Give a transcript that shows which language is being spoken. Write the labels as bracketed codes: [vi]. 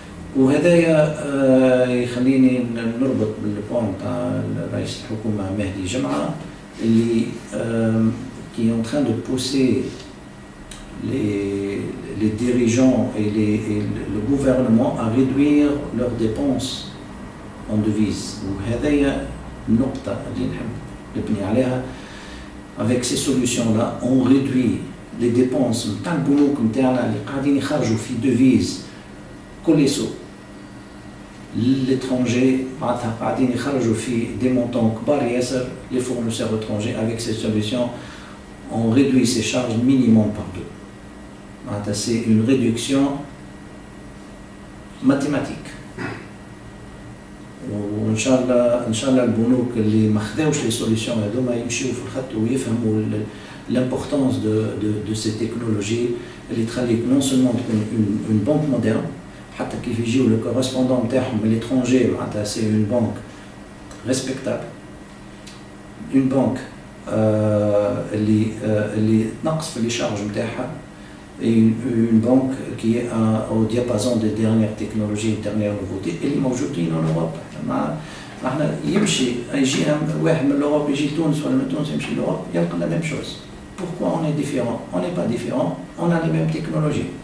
[fr] وهذا يخليني نربط بالبوان تاع رئيس الحكومة مهدي جمعة اللي qui est en train de pousser les dirigeants et le gouvernement à réduire leurs dépenses en devises. [ar] وهذا النقطة اللي نحب نبني عليها. [fr] Avec ces solutions-là, on réduit les dépenses نتاع البنوك نتاعنا اللي قاعدين يخرجوا في devises colossaux l'étranger، معناتها قاعدين يخرجوا في des montants كبار ياسر les fournisseurs étrangers. Avec ces solutions, on réduit ces charges minimum par 2. معناتها c'est une réduction mathématique. [ar] وان شاء الله البنوك اللي ما خداوش لي سوليسيون هذوما يمشيو في الخط ويفهموا l'importance de ces technologies اللي تخليك non seulement تكون une banque moderne، حتى كيف يجيو لو كورسبوندون نتاعهم من l'étranger معناتها c'est une banque respectable، une banque اللي تنقص في لي شارج نتاعها، une banque qui est au diapason des dernières technologies, des dernières nouveautés اللي موجودين en Europe. [fr] احنا يمشي يجي واحد من l'Europe يجي تونس ولا من تونس يمشي l'Europe يلقى la même chose. Pourquoi on est différent? On n'est pas différent, on a les mêmes technologies.